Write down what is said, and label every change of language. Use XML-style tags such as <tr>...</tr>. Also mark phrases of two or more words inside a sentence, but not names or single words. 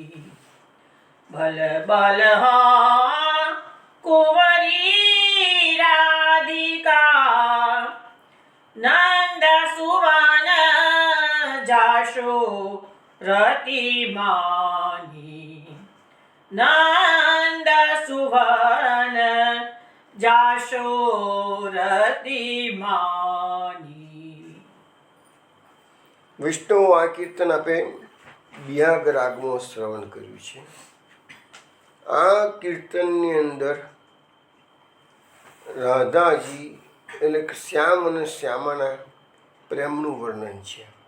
<bra>बल बल हाँ कुंवरी राधिका नंद सुवन जाशोरती मानी. नंद सुवन जाशोरती मानी.</bra> <gu>વિષ્ણુ આ કીર્તન આપે બિયાગ રાગમાં શ્રવણ કર્યું છે. આ કીર્તનની અંદર રાધાજી એટલે કે શ્યામ અને શ્યામાના પ્રેમનું વર્ણન છે.</gu>